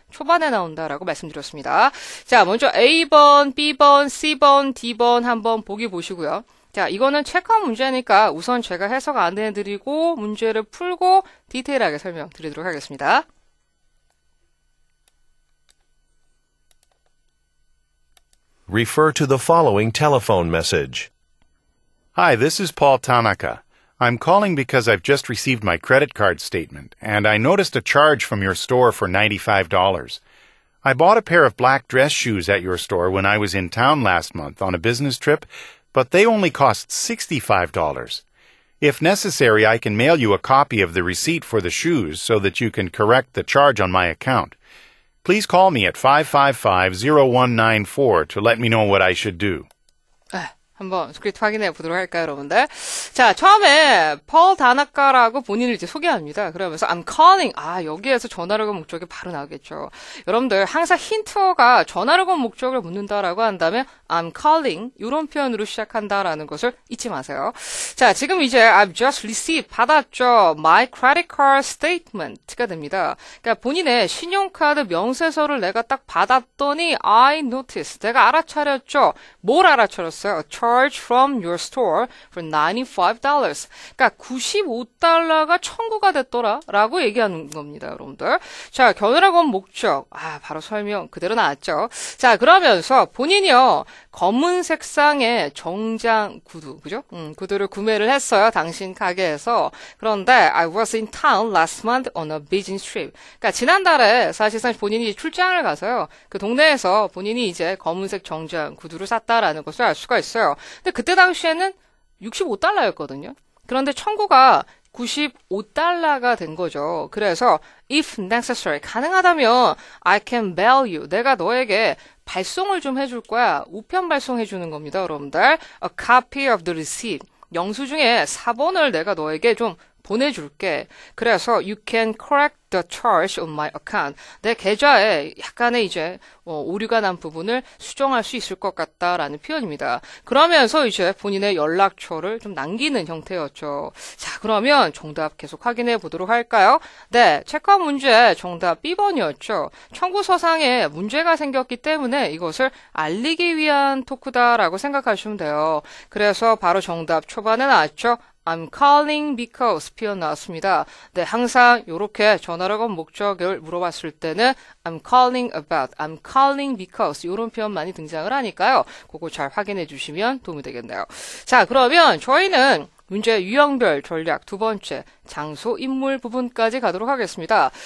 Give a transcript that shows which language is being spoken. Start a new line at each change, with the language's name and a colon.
Korean: 초반에 나온다라고 말씀드렸습니다. 자, 먼저 A번, B번, C번, D번 한번 보기 보시고요. 자, 이거는 체크아웃 문제니까 우선 제가 해석 안 해드리고 문제를 풀고 디테일하게 설명드리도록 하겠습니다.
English: Refer to the following telephone message. Hi, this is Paul Tanaka. I'm calling because I've just received my credit card statement, and I noticed a charge from your store for $95. I bought a pair of black dress shoes at your store when I was in town last month on a business trip, but they only cost $65. If necessary, I can mail you a copy of the receipt for the shoes so that you can correct the charge on my account. Please call me at 555-0194 to let me know what I should do.
Korean: 한번 스크립트 확인해 보도록 할까요, 여러분들? 자, 처음에 펄 다나카라고 본인을 이제 소개합니다.
English: 그러면서 I'm calling.
Korean: 여기에서 전화를 건 목적이 바로 나오겠죠. 여러분들 항상 힌트어가 전화를 건 목적을 묻는다라고 한다면
English: I'm calling
Korean: 이런 표현으로 시작한다라는 것을 잊지 마세요. 자, 지금 이제
English: I've just received
Korean: 받았죠.
English: My credit card statement가 됩니다.
Korean: 그러니까 본인의 신용카드 명세서를 내가 딱 받았더니
English: I noticed.
Korean: 내가 알아차렸죠. 뭘 알아차렸어요?
English: Charge from your store for $95.
Korean: 그러니까 $95가 청구가 됐더라라고 얘기하는 겁니다, 여러분들. 자, 겨누라 건 목적. 바로 설명 그대로 나왔죠. 자, 그러면서 본인이요. 검은 색상의 정장 구두, 그죠? 구두를 구매를 했어요. 당신 가게에서.
English: 그런데 I was in town last month on a business trip.
Korean: 그러니까 지난달에 사실상 본인이 출장을 가서요. 그 동네에서 본인이 이제 검은색 정장 구두를 샀다라는 것을 알 수가 있어요. 근데 그때 당시에는 $65였거든요. 그런데 청구가 $95가 된 거죠.
English: 그래서 if necessary,
Korean: 가능하다면
English: I can mail you.
Korean: 내가 너에게 발송을 좀 해줄 거야. 우편 발송해 주는 겁니다, 여러분들.
English: A copy of the receipt.
Korean: 영수증의 사본을 내가 너에게 좀 보내줄게.
English: 그래서 you can correct the charge on my account.
Korean: 내 계좌에 약간의 이제 오류가 난 부분을 수정할 수 있을 것 같다라는 표현입니다. 그러면서 이제 본인의 연락처를 좀 남기는 형태였죠. 자, 그러면 정답 계속 확인해 보도록 할까요? 네, 체크한 문제 정답 B번이었죠. 청구서상에 문제가 생겼기 때문에 이것을 알리기 위한 토크다라고 생각하시면 돼요. 그래서 바로 정답 초반에 나왔죠.
English: I'm calling because
Korean: 표현 나왔습니다. 네, 항상 이렇게 전화를 건 목적을 물어봤을 때는
English: I'm calling about, I'm calling because
Korean: 이런 표현 많이 등장을 하니까요. 그거 잘 확인해 주시면 도움이 되겠네요. 자, 그러면 저희는 문제 유형별 전략 두 번째 장소 인물 부분까지 가도록 하겠습니다.